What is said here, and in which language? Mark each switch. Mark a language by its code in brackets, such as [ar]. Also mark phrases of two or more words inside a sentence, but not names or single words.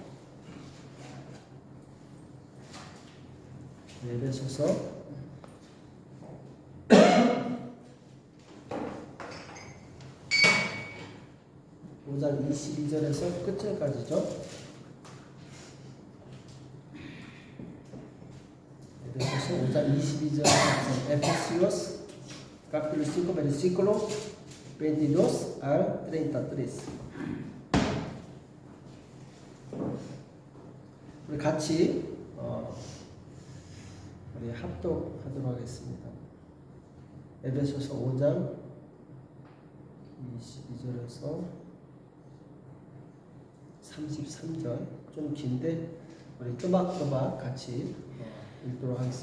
[ko] 에베소서 5장 22절에서 끝절까지죠. 에베소서 5장 22절 [es] Efesios capítulo 5 versículo 22 al 33. [ko] 우리 같이 우리 합독하도록 하겠습니다. 에베소서 5장 22절에서 33절 좀 긴데 우리 또박또박 같이 읽도록 하겠습니다.